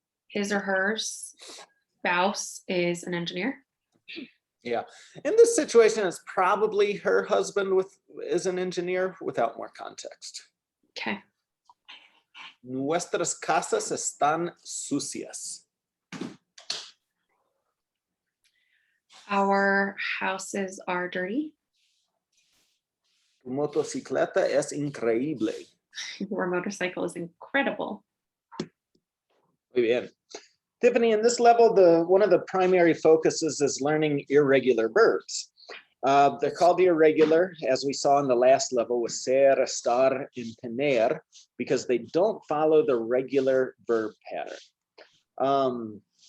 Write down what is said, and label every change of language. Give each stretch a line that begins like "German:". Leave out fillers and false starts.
English: His or her spouse is an engineer. Yeah, in this situation, it's probably her husband is an engineer without more context. Okay.
Spanish: Nuestras casas están sucias.
English: Our houses are dirty.
Spanish: Tu motocicleta es increíble.
English: Your motorcycle is incredible.
Spanish: Muy bien.
English: Tiffany, in this level, one of the primary focuses is learning irregular verbs. They're called irregular, as we saw in the last level with ser, estar, and tener, because they don't follow the regular verb pattern.